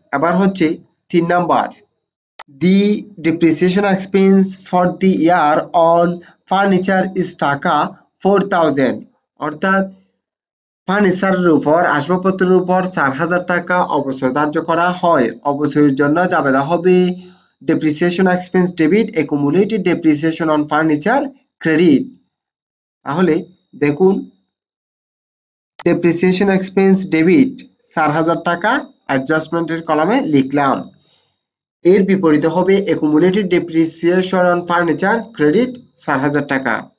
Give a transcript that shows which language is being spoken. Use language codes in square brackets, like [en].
[bn] এবার হচ্ছে ৩ number. [en] The depreciation expense for the year on furniture is [bn] টাকা 4,000, অর্থাৎ ফার্নিচারের উপর আসবাবপত্রের উপর ৪,০০০ টাকা অবশ্যই ধার্য করা হয়। অবশ্যই জন্য জাবেদা হবে [en] depreciation expense debit accumulated depreciation on furniture credit। [bn] তাহলে দেখুন [en] depreciation expense debit [bn] ৪,০০০ টাকা অ্যাডজাস্টমেন্টের কলামে লিখলাম। এর বিপরীতে হবে [en] accumulated depreciation on furniture credit [bn] ৪,০০০ টাকা।